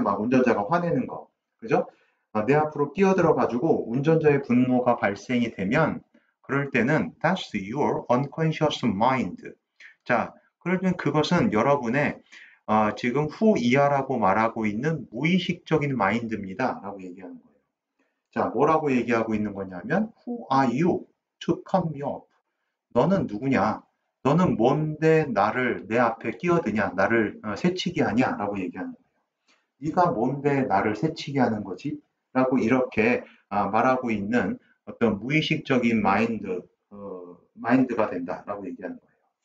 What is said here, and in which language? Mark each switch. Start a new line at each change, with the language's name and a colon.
Korean: 막 운전자가 화내는 거. 그죠? 내 앞으로 끼어들어 가지고 운전자의 분노가 발생이 되면 그럴 때는
English: that's your unconscious mind.
Korean: 자, 그러면 그것은 여러분의 지금 후이하라고 말하고 있는 무의식적인 마인드입니다. 라고 얘기하는 거예요. 자, 뭐라고 얘기하고 있는 거냐면
English: Who are you to cut me off?
Korean: 너는 누구냐? 너는 뭔데 내 앞에 끼어드냐? 나를 새치기 하냐? 라고 얘기하는 거예요. 네가 뭔데 나를 새치기 하는 거지? 라고 이렇게 말하고 있는 어떤 무의식적인 마인드가 된다라고 얘기하는 거예요.